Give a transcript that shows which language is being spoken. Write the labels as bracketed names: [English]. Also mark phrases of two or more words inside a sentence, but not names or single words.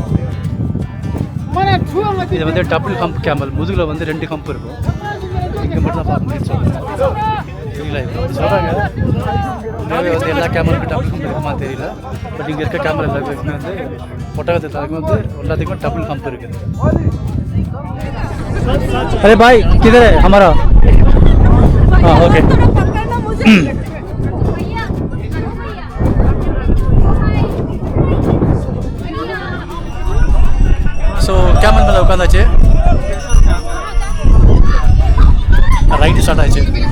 [Tamil] இது வந்து [English] double hump [Tamil] கேமல், முதுகில் வந்து 2 ஹம்ப் இருக்கும். இங்கே மட்டும் தான் பார்க்க முடியும் சரிங்களா? இப்படி சொல்கிறாங்க. உண்மையாகவே வந்து எல்லா கேமராவுக்கும் [English] double hump [Tamil] இருக்குமா தெரியல. பட் இங்கே இருக்க கேமரா எல்லாத்துக்குமே வந்து ஒட்டகத்துக்கு வந்து எல்லாத்துக்குமே [English] double hump [Tamil] இருக்குது. [Hindi] अरे भाई किधर है हमारा? हाँ ओके. [English] so camel [Tamil] மேலே உட்காந்தாச்சு. [English] right start [Tamil] ஆச்சு.